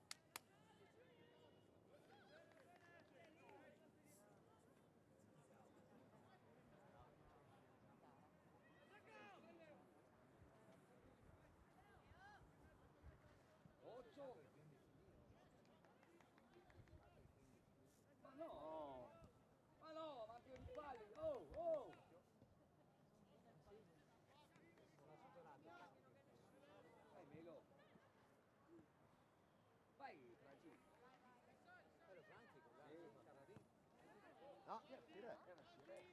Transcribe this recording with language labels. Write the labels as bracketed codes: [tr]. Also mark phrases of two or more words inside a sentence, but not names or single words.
[it] Otto! Ma no! Ma no, ma che ripalli! Oh, oh! Vai Melo! Vai Franci! No, tira.